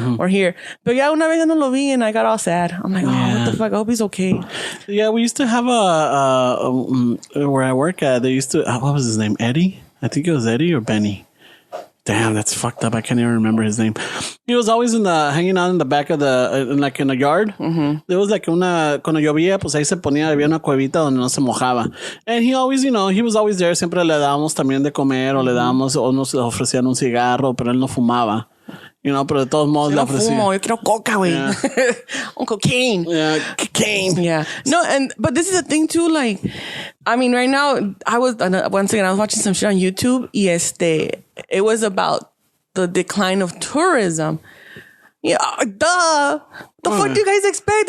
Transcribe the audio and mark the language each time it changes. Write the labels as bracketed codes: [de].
[en] Or here. Pero ya una vez no lo vi and I got all sad. I'm like, what the fuck? I hope he's okay. Yeah, we used to have where I work at, they used to, what was his name? Eddie? I think it was Eddie or Benny. Damn, that's fucked up. I can't even remember his name. He was always hanging out in the back of like in the yard. [es] There was like cuando llovía, pues ahí se ponía, había una cuevita donde no se mojaba. [en] And he always, he was always there. [es] Siempre le dábamos también de comer o le dábamos, o nos ofrecían un cigarro, pero él no fumaba. Pero de todos modos le ofrecía. Yo quiero coca, güey. On cocaine. [en] Yeah, cocaine. Yeah. No, but this is a thing too, like, I mean, right now, once again, I was watching some shit on YouTube, y it was about the decline of tourism. Yeah, duh. The fuck do you guys expect?